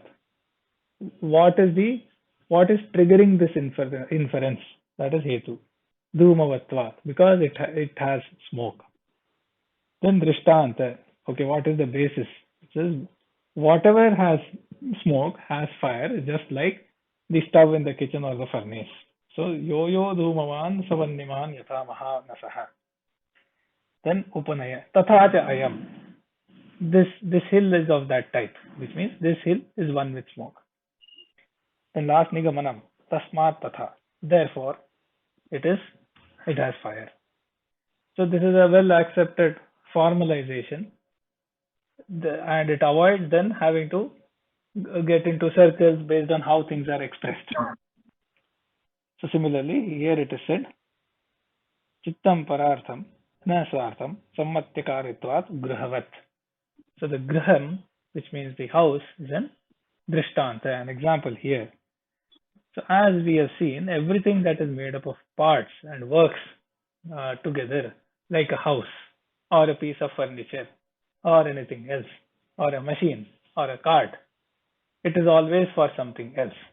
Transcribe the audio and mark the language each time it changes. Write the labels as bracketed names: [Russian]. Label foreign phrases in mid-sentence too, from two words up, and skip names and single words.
[English] What is triggering this inference? That is [Sanskrit] हेतु, धूमवत्वात्, [English] because it has smoke. Then drishtanta, Okay, what is the basis? It says whatever has smoke has fire, just like the stove in the kitchen or the furnace. [Sanskrit] So यो धूमवान् सवन्निमन् यथा महानसह. Then उपनय तथा च अयम्. [English] This hill is of that type, which means this hill is one with smoke. Then last [Sanskrit] निगमनम् तस्मात् तथा. [English] Therefore, it has fire. So this is a well accepted formalization, and it avoids then having to get into circles based on how things are expressed. So similarly, here it is said, [Sanskrit] चित्तं परार्थं न स्वार्थं संहत्यकारित्वात् गृहवत्. [English] So the graham, which means the house, is an drishtanta, an example here. So as we have seen, everything that is made up of parts and works together, like a house or a piece of furniture or anything else, or a machine or a cart, it is always for something else.